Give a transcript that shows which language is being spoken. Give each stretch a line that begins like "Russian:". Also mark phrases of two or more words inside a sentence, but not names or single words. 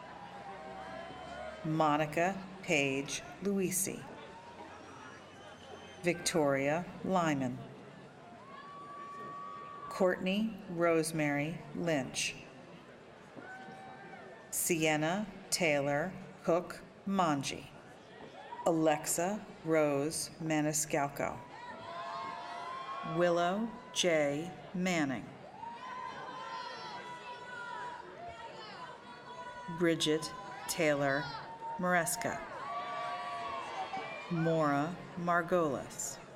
English: Monica Paige Luisi. Victoria Lyman. Courtney Rosemary Lynch. Sienna Taylor Cook Manji. Alexa Rose Maniscalco. Willow J. Manning. Bridget Taylor Maresca. Maura Margolis.